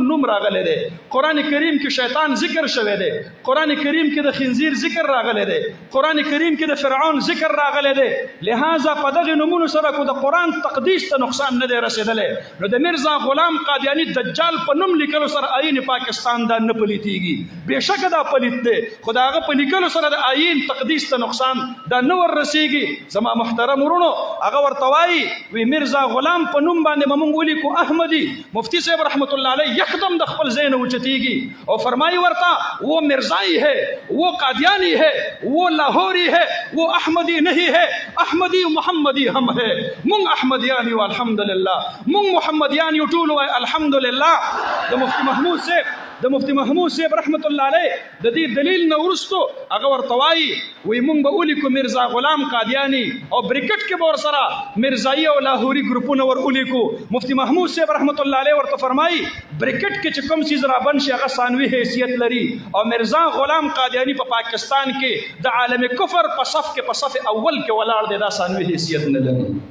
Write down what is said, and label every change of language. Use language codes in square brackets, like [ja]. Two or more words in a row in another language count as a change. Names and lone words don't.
[ps] نوم راغلی دی قرآن کریم کې شیطان ذکر شوی دی قرآن کریم کې د خنزیر ذکر راغلی دی قرآن کریم کې د فرعون ذکر راغلی دی لہذا په دغې نومونو سره کو د قرآن تقدیس ته نقصان نه دی رسېدلی نو د مرزا غلام قادیانی دجال په نوم لیکلو سره آئین پاکستان دا نه پلیتیږي بېشکه دا پلیت دی خو د هغه په لیکلو سره د آئین تقدیس ته نقصان دا نه ور رسېږي. زما محترم ورونو هغه ورته وایي وی میرزا غلام په نوم باندې مونږ ولیکو احمدي مفتی صاحب رحمت الله علیه یکدم د خپل ځای نه اوچتیږي او فرمایي ورته [ur] وہ مرزائی ہے وہ قادیانی ہے وہ لاہوری ہے وہ احمدی نہیں ہے احمدی محمدی ہم ہے [ps] مونږ احمدیانی والحمدلله مونږ محمدیانی ټول وای الحمدلله د مفتی محمود صاحب رحمت الله علیه د دې دلیل نه ورستو هغه ورته وایي وی مونږ به ولیکو میرزا غلام قادیانی او بریکټ کې به ورسره میرزایی او لاهوري ګروپونه ور ولیکو مفتی محمود صاحب رحمت الله علیه ورته فرمایي بریکټ کې چې کوم چیز را بن شي هغه ثانوي حیثیت لري او میرزا غلام قادیانی په پاکستان کې د عالم کفر په صف کې په صف اول کې ولاړ دی دا ثانوي حیثیت نه لري